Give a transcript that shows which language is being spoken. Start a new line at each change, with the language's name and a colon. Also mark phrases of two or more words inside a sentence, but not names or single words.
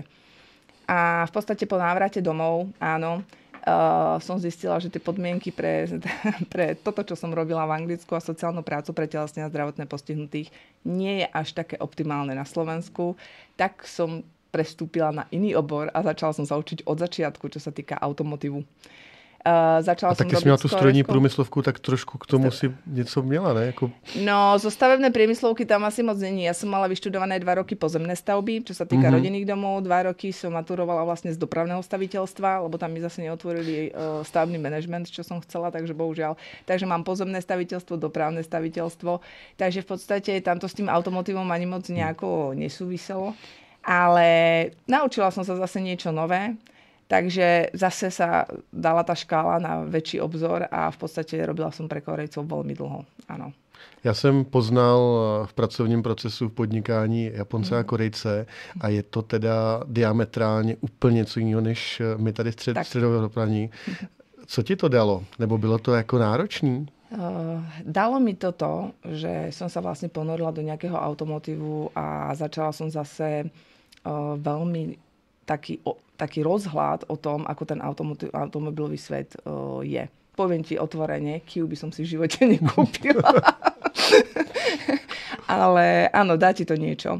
Slovak: A v podstate po návrate domov, áno, som zistila, že tie podmienky pre toto, čo som robila v Anglicku a sociálnu prácu pre telesne a zdravotne postihnutých, nie je až také optimálne na Slovensku. Tak som prestúpila na iný obor a začala som sa učiť od začiatku, čo sa týka automotívu.
Czech: A taky jsi měla tu strojní průmyslovku, tak trošku k tomu si něco měla, ne? Jako...
Slovak: No, zo stavebnej priemyslovky tam asi moc není. Ja som mala vyštudované 2 roky pozemné stavby, čo sa týka rodinných domov. 2 roky som maturovala vlastne z dopravného staviteľstva, lebo tam mi zase neotvorili stavebný manažment, čo som chcela, takže bohužiaľ. Takže mám pozemné staviteľstvo, dopravné staviteľstvo. Takže v podstate tamto s tým automotívom ani moc nejako nesúviselo. Ale naučila som sa zase niečo nové. Takže zase sa dala tá škála na väčší obzor a v podstate robila som pre Korejcov veľmi dlho. Áno.
Czech: Já jsem poznal v pracovním procesu v podnikání Japonce a Korejce a je to teda diametrálně úplně něco jiného, než my tady středoevropaní. Co ti to dalo? Nebo bylo to jako náročný?
Slovak: Dalo mi to, že som sa vlastne ponorila do nejakého automotívu a začala som zase veľmi taký rozhľad o tom, ako ten automobilový svet je. Poviem ti otvorene, Kiu by som si v živote nekúpila. Ale áno, dá ti to niečo.